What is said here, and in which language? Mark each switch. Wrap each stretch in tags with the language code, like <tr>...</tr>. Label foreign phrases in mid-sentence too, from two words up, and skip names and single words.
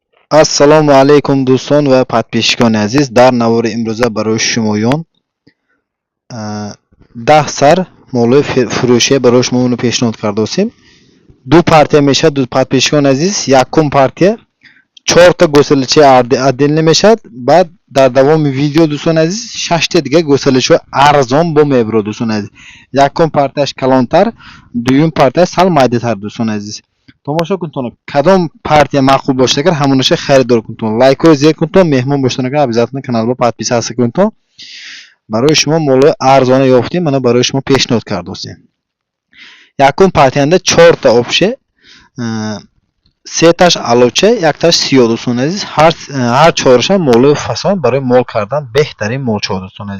<ar>السلام عليكم</ar> <tg>дӯстон ва подписчикон азиз. Дар навори имрӯза барои шумоён 10 сар молои фурӯшие барои шумо пешниҳод кардостем. Ду партия мешавад ду подписчикон азиз. Якум партия 4 та гӯсаличаи отдельно мешавад. Баъд дар давоми видео дӯстон азиз 6 та дига гӯсаличҳои арзон бо мебурад дӯстон азиз. Якум партияш калонтар, дуюм партияш сал майдатар дӯстон азиз. Томоша кунтон кадом партия маъқул бўлса агар ҳамунаша харидор кунтон лайк зер кунтон меҳмон бўлсан агар обязательно каналга подписаться кунтон. Барои шумо молои арзона ёфтем, мана барои шумо пешниҳод кардостем. Якум партияда 4 та опше, 3 таш алоча, 1 таш сиё дӯстон азиз. Ҳар чораша молои фасон барои мол кардан беҳтарин молчо дӯстон азиз.</tg>